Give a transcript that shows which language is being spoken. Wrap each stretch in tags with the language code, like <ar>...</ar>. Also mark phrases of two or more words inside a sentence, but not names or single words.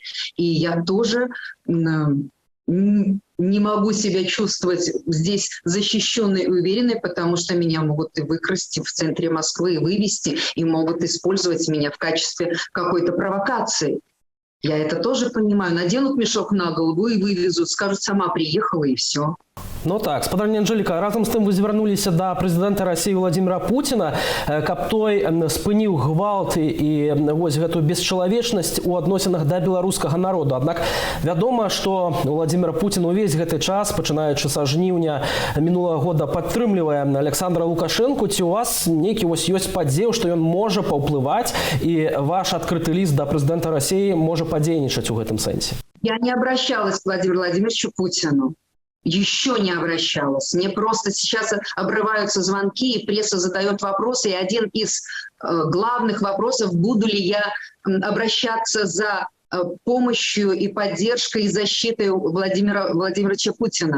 <ru>И я тоже не могу себя чувствовать здесь защищенной и уверенной, потому что меня могут и выкрасть в центре Москвы, и вывести, и могут использовать меня в качестве какой-то провокации. Я это тоже понимаю. Наденут мешок на голову и вывезут, скажут, сама приехала, и все.</ru> <be>Ну так, спадарня Анжэліка, разам з тым вы звярнуліся да прэзідэнта Расіі Владзіміра Пуціна, каб той спыніў гвалт і вось гэтую бесчалавечнасць у адносінах да беларускага народу. Аднак вядома, што Владзімір Пуцін увесь гэты час, пачынаючы са жніўня мінулага года, падтрымлівае Александра Лукашэнку. Ці у вас нейкі вось ёсць падзеў, што ён можа паўплываць і ваш адкрыты ліст да прэзідэнта Расіі можа падзейнічаць у гэтым сэнсе?</be> <ru>Я не обращалась к Владимиру Владимировичу Путину. Еще не обращалась. Мне просто сейчас обрываются звонки, и пресса задает вопросы. И один из главных вопросов, буду ли я обращаться за помощью и поддержкой и защитой Владимира Владимировича Путина.</ru>